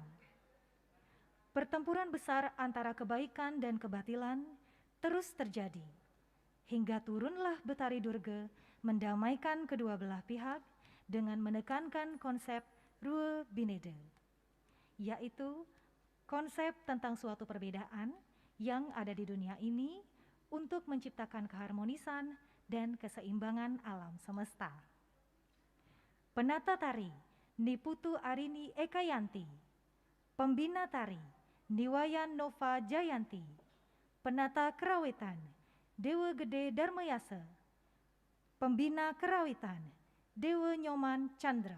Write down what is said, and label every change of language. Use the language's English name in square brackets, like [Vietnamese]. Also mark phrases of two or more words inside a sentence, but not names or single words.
[Indonesian] Pertempuran besar antara kebaikan dan kebatilan terus terjadi, hingga turunlah Betari Durga mendamaikan kedua belah pihak dengan menekankan konsep Rue Binede, yaitu konsep tentang suatu perbedaan yang ada di dunia ini untuk menciptakan keharmonisan dan keseimbangan alam semesta. Penata tari Niputu Arini Ekayanti, pembina tari Niwayan Nova Jayanti, penata kerawitan Dewa Gede Darmayasa, pembina kerawitan Dewa Nyoman Chandra.